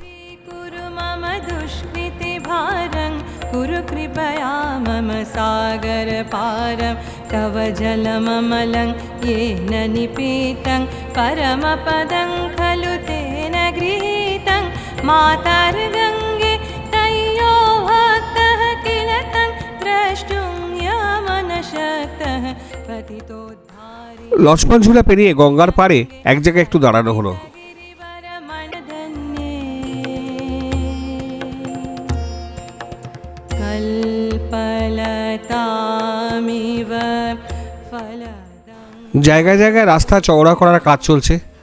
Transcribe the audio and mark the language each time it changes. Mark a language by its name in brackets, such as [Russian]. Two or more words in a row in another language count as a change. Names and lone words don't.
[Sanskrit] सागर पारं तव जलममलं येन निपीतं परमपदं खलु तेन गृहीतं मातर्गङ्गे तय्यो भक्तः किल तं द्रष्टुं यमनशक्तः पतितोद्धारी। [Bangla] লক্ষ্মণ ঝুলা পেরিয়ে গঙ্গার পাড়ে এক জায়গায় একটু দাঁড়ানো হলো। জায়গায় জায়গায় রাস্তা চওড়া করার কাজ চলছে।